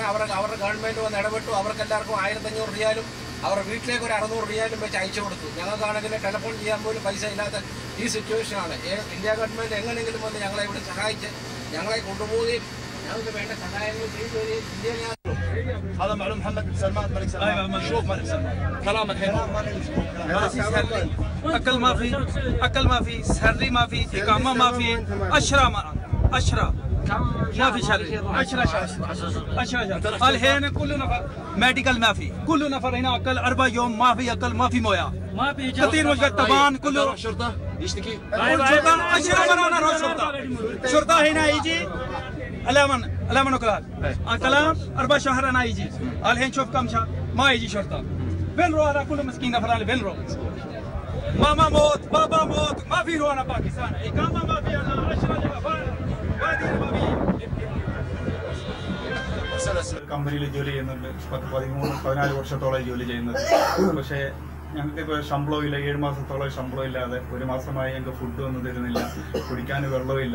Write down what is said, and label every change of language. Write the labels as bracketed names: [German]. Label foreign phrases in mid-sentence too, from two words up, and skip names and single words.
[Malayalam] അവരുടെ ഗവൺമെൻറ് വന്ന് ഇടപെട്ടു. അവർക്കെല്ലാവർക്കും 1500 റിയാലും അവരുടെ വീട്ടിലേക്ക് ഒരു 600 റിയാലും വെച്ച് അയച്ചു കൊടുത്തു. ഞങ്ങൾക്കാണെങ്കിൽ ടെലിഫോൺ ചെയ്യാൻ പോലും പൈസ ഇല്ലാത്ത ഈ സിറ്റുവേഷനാണ്. ഇന്ത്യ ഗവൺമെൻറ് എങ്ങനെയെങ്കിലും വന്ന് ഞങ്ങളെ ഇവിടെ സഹായിച്ച് ഞങ്ങളെ കൊണ്ടുപോവുകയും ഞങ്ങൾക്ക് വേണ്ട സഹായങ്ങൾ ചെയ്തു തരികയും ഇന്ത്യ. [Arabic] هذا معلوم محمد بن سلمان ملك سلمان. ايوه مشروف ملك سلمان. كلام الحين اكل ما في سري ما في اقامه ما في اشرا ما في شري 10 الحين كل نفر ميديكال ما في. كل نفر هنا اكل 4 يوم ما في اكل ما في مويه ما في كثير وجه طبعا كله شرطه يشتكي. شرطه 10 مرات نروح شرطه هنا يجي الامن وكلام الكلام 4 شهر انا يجي. الحين شوف كم شهر ما يجي شرطه. وين روح هذا كله مسكين فلان وين روح؟ ماما موت بابا موت ما في هنا باكستان اقامه ما في 10 جگہ [Malayalam] കമ്പനിയിൽ ജോലി ചെയ്യുന്നുണ്ട്. 13-14 വർഷത്തോളം ജോലി ചെയ്യുന്നത്. പക്ഷേ ഞങ്ങൾക്കിപ്പോൾ ശമ്പളവും ഇല്ല. 7 മാസത്തോളം ശമ്പളം ഇല്ലാതെ 1 മാസമായി ഞങ്ങൾക്ക് ഫുഡ് ഒന്നും തരുന്നില്ല. കുടിക്കാൻ വെള്ളമില്ല.